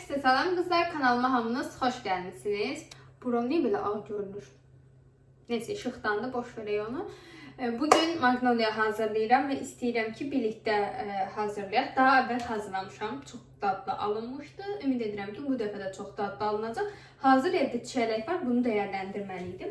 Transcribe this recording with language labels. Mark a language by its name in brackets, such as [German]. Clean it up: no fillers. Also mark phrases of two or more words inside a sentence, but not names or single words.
[Turkish] Salam kızlar, kanalıma hamınız hoş gelmişsiniz. Buram niye böyle ağ görünür? [Azerbaijani] Neyse, ışıqdan da boş verək onu. Bugün Magnolia hazırlayıram ve istəyirəm ki, [Turkish] birlikte hazırlayaq. [Azerbaijani] Daha əvvəl hazırlamışam. Çox dadlı alınmışdı. Ümid edirəm ki, bu dəfə də çox dadlı alınacaq. Hazır evdə çiyələk var, bunu dəyərləndirməliydim.